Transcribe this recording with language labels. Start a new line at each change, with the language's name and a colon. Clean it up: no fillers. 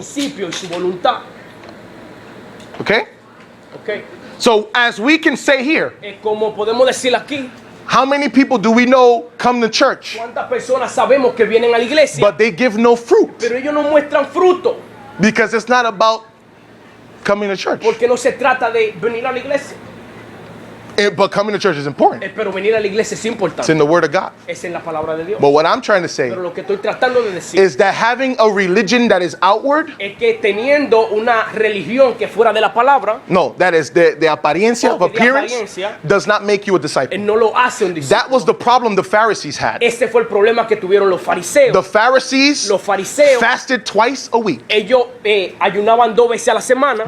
Spanish: principio y su voluntad.
English: Okay? Okay. So as we can say here,
Spanish: Como podemos decir aquí,
English: how many people do we know come to church,
Spanish: ¿cuántas personas sabemos que vienen a la iglesia,
English: but they give no fruit?
Spanish: pero ellos no muestran fruto?
English: Because it's not about coming to church.
Spanish: Porque no se trata de venir a la iglesia.
English: But coming to church is important.
Spanish: Pero venir a la iglesia es
English: It's
Spanish: importante.
English: in the Word of God.
Spanish: Es en la palabra de Dios.
English: But what I'm trying to say
Spanish: Pero lo que estoy tratando de decir
English: is that having a religion that is outward,
Spanish: es que teniendo una religión que fuera de la palabra,
English: no, that is the apariencia of
Spanish: Oh, de
English: appearance,
Spanish: apariencia.
English: does not make you a disciple.
Spanish: no lo hace un discípulo.
English: That was the problem the Pharisees had.
Spanish: Ese fue el problema que tuvieron los fariseos.
English: The Pharisees
Spanish: Los fariseos,
English: fasted twice a week.
Spanish: ellos ayunaban 2 veces a la semana.